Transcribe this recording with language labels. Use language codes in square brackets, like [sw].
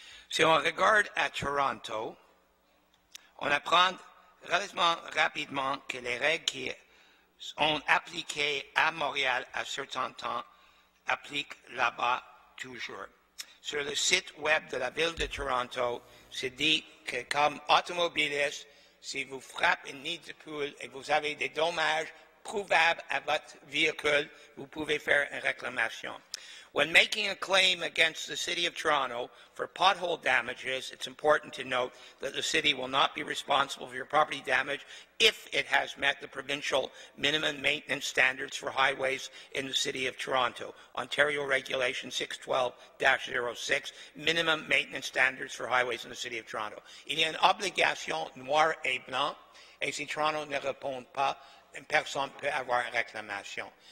[fr] Si on regarde à Toronto, on apprend relativement rapidement que les règles qui sont appliquées à Montréal à certains temps appliquent là-bas toujours. Sur le site web de la ville de Toronto, c'est dit que comme automobiliste, si vous frappez une nid de poule et vous avez des dommages prouvables à votre véhicule, vous pouvez faire une réclamation. [en] When making a claim against the City of Toronto for pothole damages, it's important to note that the City will not be responsible for your property damage if it has met the provincial minimum maintenance standards for highways in the City of Toronto, Ontario Regulation 612-06, Minimum Maintenance Standards for Highways in the City of Toronto. [fr] Il y a une obligation noir et blanc, et si Toronto ne répond pas, personne ne peut avoir une réclamation.